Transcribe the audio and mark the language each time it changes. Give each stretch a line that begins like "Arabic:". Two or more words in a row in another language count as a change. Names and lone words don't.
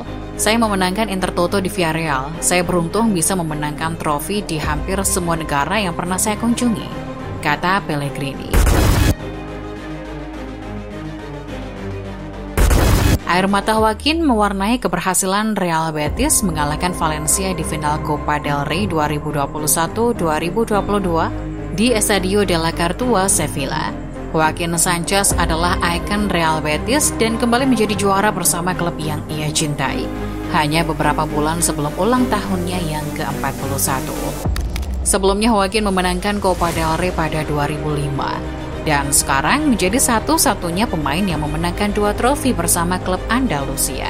Indonesian: Saya memenangkan Intertoto di Villarreal. Saya beruntung bisa memenangkan trofi di hampir semua negara yang pernah saya kunjungi, kata Pellegrini. Air mata Joaquin mewarnai keberhasilan Real Betis mengalahkan Valencia di final Copa del Rey 2021-2022 di Estadio de la Cartuja, Sevilla. Joaquin Sanchez adalah ikon Real Betis dan kembali menjadi juara bersama klub yang ia cintai, hanya beberapa bulan sebelum ulang tahunnya yang ke-41. Sebelumnya Joaquin memenangkan Copa del Rey pada 2005. Dan sekarang menjadi satu-satunya pemain yang memenangkan 2 trofi bersama klub Andalusia.